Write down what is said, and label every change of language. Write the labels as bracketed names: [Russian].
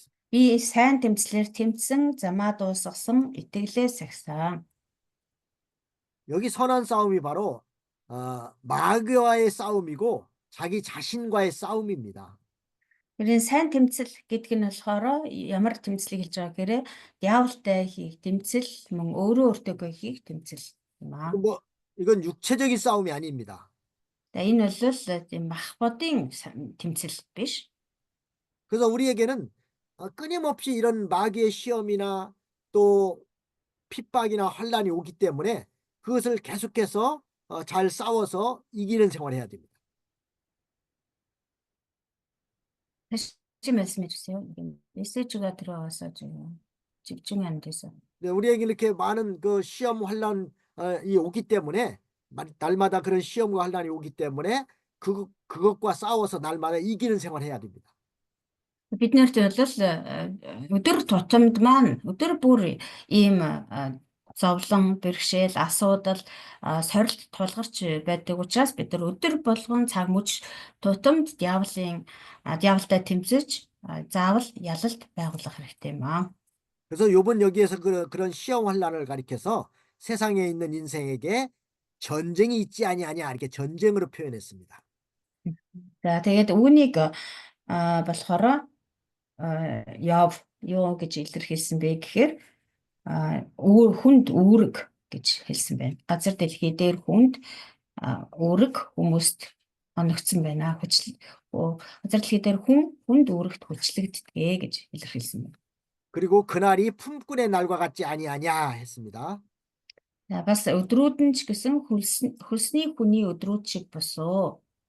[Mongolian] Би сайн тэмцлэр тэмцсэн, замаа дуусгасан, итгэлээ сахисан. [Korean] 여기 선한 싸움이 바로 마귀와의 싸움이고 자기 자신과의 싸움입니다. [Mongolian] Тэрийн сайн тэмцэл гэдэг нь болохоор ямар тэмцлийг хэлж байгаа гэхээр диаволтой хийх тэмцэл, мөн өөрөө өөртөөгөө хийх тэмцэл юм аа. [Korean] 뭐 이건 육체적인 싸움이 아닙니다. [Mongolian] Тэгээ энэ бол тийм махбодын тэмцэл биш. [Korean] 그래서 우리에게는 끊임없이 이런 마귀의 시험이나 또 핍박이나 환란이 오기 때문에 그것을 계속해서 잘 싸워서 이기는 생활을 해야 됩니다. 다시 말씀해 주세요. 메시지가 들어와서 지금 집중이 안 돼서. 네, 우리에게 이렇게 많은 그 시험 환란이 오기 때문에 날마다 그런 시험과 환란이 오기 때문에 그것과 싸워서 날마다 이기는 생활을 해야 됩니다. [Mongolian] Бид нарт бол өдөр тутамд маань өдөр бүр ийм зовлон, бэрхшээл, асуудал, сорилт тулгарч байдаг учраас бид нар өдөр болгон цаг мөч тутамд диаволтой тэмцэж заавал ялалт байгуулах хэрэгтэй юм аа. [Korean] 그래서 요번 여기에서 그런 시험 환란을 가리켜서 세상에 있는 인생에게 전쟁이 있지 아니하냐 이렇게 전쟁으로 표현했습니다. [Mongolian] За тэгээд үүнийг болохоор Йов юу гэж илэрхийлсэн бэ гэхээр хүнд үүрэг гэж хэлсэн байна. Газар дэлхий дээр хүнд үүрэг хүмүүст оногдсон байна. Газар дэлхий дээр хүнд үүрэгт хүчлэгддэг гэж илэрхийлсэн байна. [Korean] 그리고 그날이 품꾼의 날과 같지 아니하냐 했습니다. [Mongolian] Бас өдрүүд нь ч гэсэн хөлсний хүний өдрүүд шиг босоо.